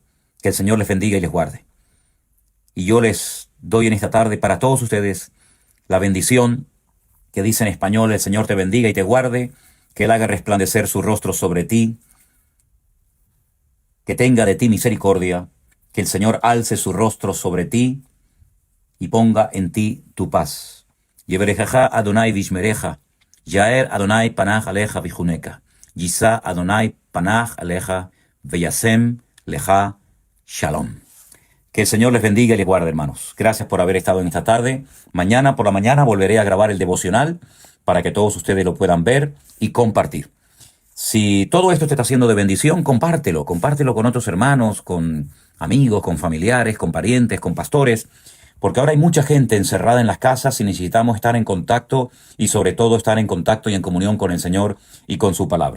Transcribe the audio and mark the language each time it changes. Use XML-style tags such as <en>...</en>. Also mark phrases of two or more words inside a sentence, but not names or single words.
<es>Que el Señor les bendiga y les guarde. Y yo les doy en esta tarde para todos ustedes la bendición que dice en español: el Señor te bendiga y te guarde, que Él haga resplandecer su rostro sobre ti, que tenga de ti misericordia, que el Señor alce su rostro sobre ti y ponga en ti tu paz.</es> <he>יברכך אדני וישמרך יאר אדני פניו אליך ויחנך ישא אדני פניו אליך וישם לך שלום.</he> <es>Que el Señor les bendiga y les guarde, hermanos. Gracias por haber estado en esta tarde. Mañana por la mañana volveré a grabar el devocional para que todos ustedes lo puedan ver y compartir. Si todo esto te está haciendo de bendición, compártelo con otros hermanos, con amigos, con familiares, con parientes, con pastores, porque ahora hay mucha gente encerrada en las casas y necesitamos estar en contacto y sobre todo estar en contacto y en comunión con el Señor y con su palabra.</es>